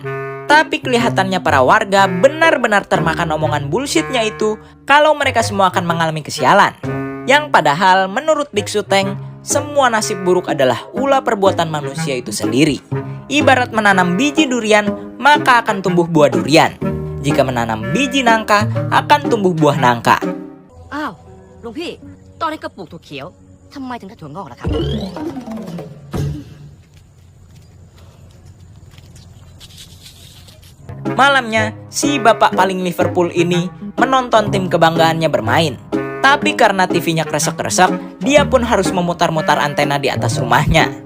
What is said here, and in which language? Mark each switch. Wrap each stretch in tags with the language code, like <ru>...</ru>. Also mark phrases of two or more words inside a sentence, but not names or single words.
<id>Tapi kelihatannya para warga benar-benar termakan omongan bullshitnya itu kalau mereka semua akan mengalami kesialan. Yang padahal menurut Biksu Teng, semua nasib buruk adalah ulah perbuatan manusia itu sendiri. Ibarat menanam biji durian, maka akan tumbuh buah durian. Jika menanam biji nangka, akan tumbuh buah nangka.</id> <th>อ้าวหลวงพี่ตอนนี้ก็ปลูกถั่วเขียวทำไมถึงได้ถั่วงอกล่ะครับ</th> <id>Malamnya, si bapak paling Liverpool ini menonton tim kebanggaannya bermain. Tapi karena TV-nya kresek-kresek, dia pun harus memutar-mutar antena di atas rumahnya.</id>